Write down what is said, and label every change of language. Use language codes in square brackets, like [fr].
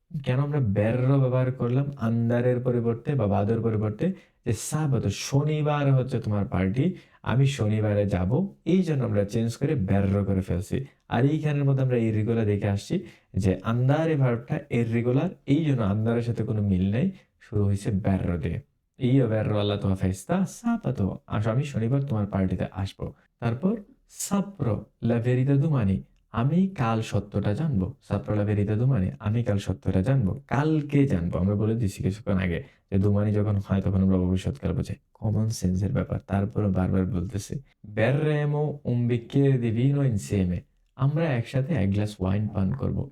[bn] কেন আমরা berro ব্যবহার করলাম আন্দারের পরিবর্তে বা বাদর পরিবর্তে? যে সাবাতো, শনিবার হচ্ছে তোমার পার্টি, আমি শনিবারে যাব, এই জন্য আমরা চেঞ্জ করে berro করে ফেলছি। আর এইখানের মধ্যে আমরা irregular দেখে আসছি যে andare ভার্বটা irregular, এই জন্য আন্দারের সাথে কোনো মিল নেই, শুরু হয়েছে berro দিয়ে। [it] io verrò alla tua festa sabato, [bn] আমি শনিবার তোমার পার্টিতে আসবো। তারপর [it] saprò la verità domani, [bn] আমি কাল সত্যটা জানবো। [it] saprò la verità domani, [bn] আমি কাল সত্যটা জানবো। কালকে জানবো। আমরা বলে দিচ্ছি কিছুক্ষণ আগে যে domani যখন হয় তখন আমরা ভবিষ্যৎকাল বোঝাই। কমন সেন্সের ব্যাপার। তারপরেও বারবার বলতেছি। [it] berremo un bicchiere di vino insieme, [bn] আমরা একসাথে ১ গ্লাস ওয়াইন পান করব।